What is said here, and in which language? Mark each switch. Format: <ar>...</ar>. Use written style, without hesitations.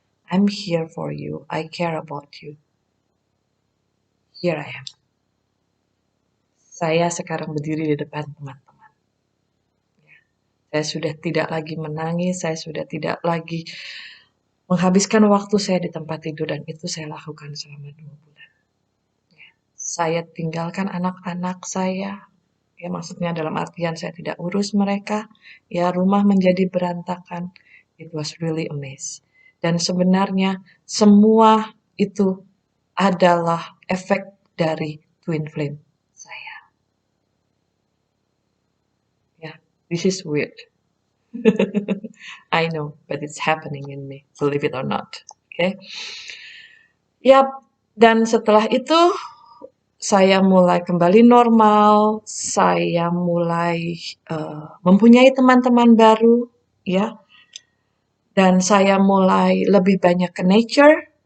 <en>I'm here for you, I care about you. Here I am.</en> <id>Saya sekarang berdiri di depan teman-teman. Saya sudah tidak lagi menangis, saya sudah tidak lagi menghabiskan waktu saya di tempat tidur, dan itu saya lakukan selama 2 bulan. Saya tinggalkan anak-anak saya, ya maksudnya dalam artian saya tidak urus mereka, ya rumah menjadi berantakan.</id> <en>It was really amazing.</en> <id>Dan sebenarnya semua itu adalah efek dari twin flame saya.</id> <en>Ya, this is weird. I know, but it's happening in me, believe it or not. Okay?</en> <id>Yap, dan setelah itu saya mulai kembali normal, saya mulai mempunyai teman-teman baru, ya, dan saya mulai lebih banyak ke nature.</id>